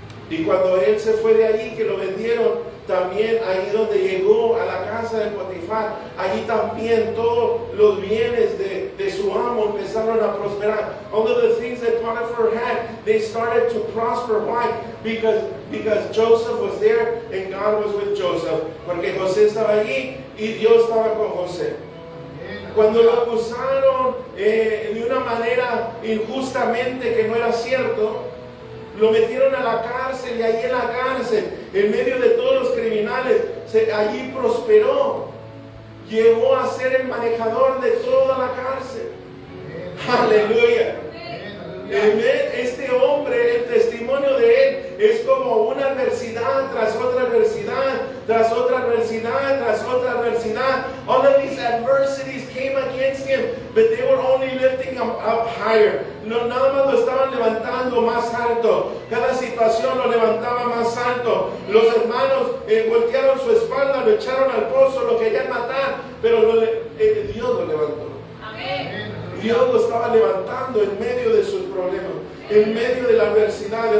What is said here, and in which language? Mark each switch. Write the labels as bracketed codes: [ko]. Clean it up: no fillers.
[es] Y cuando él se fue de allí, que lo vendieron, también ahí donde llegó a la casa de Potifar, allí también todos los bienes de su amo empezaron a prosperar. [en] All of the things that Potiphar had, they started to prosper. Why? Because Joseph was there and God was with Joseph. [es] Porque José estaba allí y Dios estaba con José. Cuando lo acusaron de una manera injustamente que no era cierto, lo metieron a la cárcel y allí en la cárcel, en medio de todos los criminales, allí prosperó. Llegó a ser el manejador de toda la cárcel. Aleluya. Este hombre, el testimonio de él es como una adversidad tras otra adversidad, tras otra adversidad, tras otra adversidad. [en] All of these adversities came against him, but they were only lifting him up higher. [es] No, nada más lo estaban levantando más alto. Cada situación lo levantaba más alto. Los hermanos voltearon su espalda, lo echaron al pozo, lo querían matar, pero Dios lo levantó. Amén. Dios lo estaba levantando en medio de sus problemas, en medio de la adversidad.